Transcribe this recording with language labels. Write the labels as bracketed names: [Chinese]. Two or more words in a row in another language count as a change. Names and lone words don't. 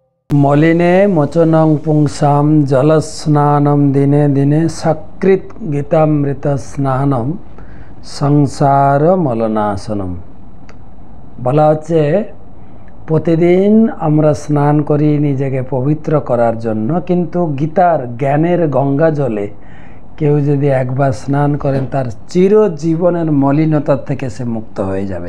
[Sanskrit] मलिने मोचनं पुंसां जलस्नानं दिने दिने सकृत गीतामृत स्नानम संसार मलनाशनम। [Bangla] বলা হচ্ছে প্রতিদিন আমরা স্নান করি নিজেকে পবিত্র করার জন্য, কিন্তু গীতার জ্ঞানের গঙ্গা জলে কেউ যদি একবার স্নান করেন তার চিরজীবনের মলিনতা থেকে সে মুক্ত হয়ে যাবে।